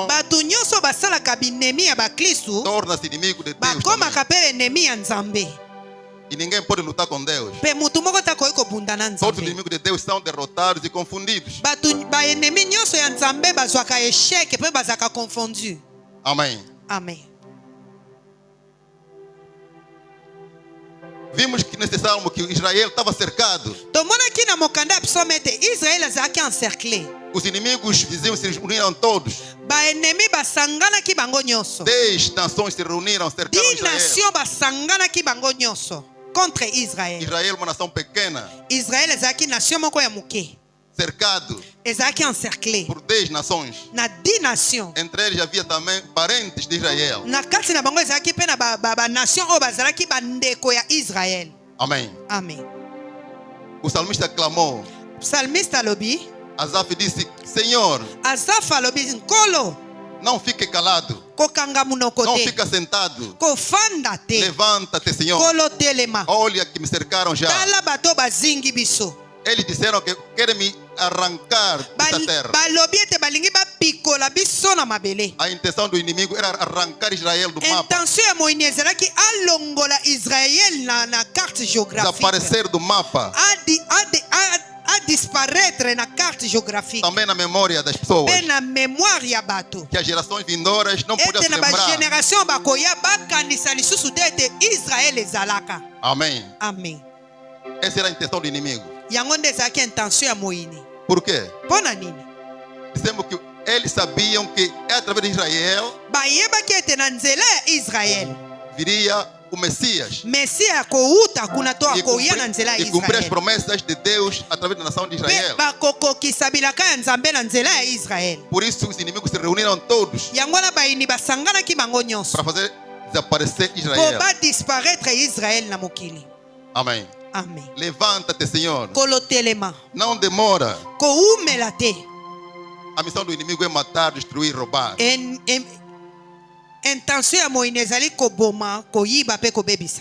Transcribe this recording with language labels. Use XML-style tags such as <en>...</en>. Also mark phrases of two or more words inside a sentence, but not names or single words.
<ln>Bato nyonso basalaka binemi ya bakristu</ln> <pt>torna-se inimigo de Deus também.</pt> <ln>bakomaka mpe enemi ya nzambe,</ln> <pt>E ninguém pode lutar com Deus.</pt> <ln>mpe mutu moko takoki kobunda na</ln> <pt>Todos os</pt> <ln>nzambe.</ln> <pt>inimigos de Deus são derrotados e confundidos.</pt> <ln>Bato baenemi nyonso ya nzambe bazwaka esheke mpe bazalaka confondu.</ln> <pt>Amém.</pt> <ln>Amen.</ln> <pt>Vimos que nesse salmo que Israel estava cercado.</pt> <ln>Tomonaki na mokanda ya psaume ete Israel azalaki encerclé.</ln> <pt>Os inimigos vizinhos se reuniram todos.</pt> <ln>Baenemi basanganaki bango nyonso.</ln> <pt>10 nações se reuniram, cercaram</pt> <ln>10</ln> <pt>Israel.</pt> <ln>nations basanganaki bango nyonso contre Israel.</ln> <pt>Israel, uma nação pequena,</pt> <ln>Israel ezalaki nation moko ya moke,</ln> <pt>cercado</pt> <ln>ezalaki encerclé</ln> <pt>por 10 nações.</pt> <ln>na 10 nations.</ln> <pt>Entre eles havia também parentes de Israel.</pt> <ln>Na kati na bango ezalaki mpe na banation oyo bazalaki bandeko ya Israel.</ln> <pt>Amém.</pt> <ln>Amen.</ln> <pt>O salmista clamou.</pt> <ln>Psalmiste alobi,</ln> <pt>Asaf disse: Senhor,</pt> <ln>Asaf alobi, nkolo</ln> <pt>não fique calado.</pt> <ln>kokanga munoko</ln> <pt>Não</pt> <ln>te,</ln> <pt>fica sentado.</pt> <ln>kofanda te,</ln> <pt>Levanta-te, Senhor.</pt> <ln>nkolo telema,</ln> <pt>Olha que me cercaram já.</pt> <ln>tala bato bazingi biso.</ln> <pt>Eles disseram que querem me arrancar desta terra.</pt> <ln>Balobi ete balingi bapikola biso na mabele.</ln> <pt>A intenção do inimigo era arrancar Israel do mapa.</pt> <ln>Intention ya moyini ezalaki alongola Israel na</ln> <fr>carte géographique,</fr> <pt>Desaparecer do mapa.</pt> <fr>a disparaître</fr> <ln>na</ln> <fr>carte géographique,</fr> <pt>Também na memória das pessoas.</pt> <ln>mpe na mémoire ya bato,</ln> <pt>Que as gerações vindouras não podiam</pt> <ln>ete</ln> <pt>se</pt> <ln>na</ln> <pt>lembrar.</pt> <ln>bagénération bakoya bakanisa lisusu te ete Israel ezalaka.</ln> <pt>Amém.</pt> <ln>Amen.</ln> <pt>Essa era a intenção do inimigo.</pt> <ln>Yango nde ezalaki intention ya moyini.</ln> <pt>Por quê?</pt> <ln>Mpo na nini?</ln> <pt>Dissemos que eles sabiam que é através de Israel</pt> <ln>bayebaki ete na nzela ya Israel</ln> <pt>viria o Messias</pt> <ln>Mesia akouta kuna to</ln> <pt>e</pt> <ln>akoya na nzela ya</ln> <pt>cumprir, cumprir as</pt> <ln>Israel</ln> <pt>promessas de Deus através da nação de</pt> <ln>pe</ln> <pt>Israel.</pt> <ln>bakokokisa bilaka ya nzambe na nzela ya Israel.</ln> <pt>Por isso os inimigos se reuniram todos</pt> <ln>Yango wana bayini basanganaki bango nyonso</ln> <pt>para fazer desaparecer</pt> <ln>po</ln> <pt>Israel.</pt> <ln>badisparaître Israel na mokili.</ln> <pt>Amém.</pt> <ln>Amen.</ln> <pt>Levanta-te, Senhor.</pt> <ln>Kolo telema</ln> <pt>Não demora.</pt> <ln>koumela te.</ln> <pt>A missão do inimigo é matar, destruir, roubar.</pt> <ln>Intention ya moyini ezali koboma koyiba mpe kobebisa.</ln>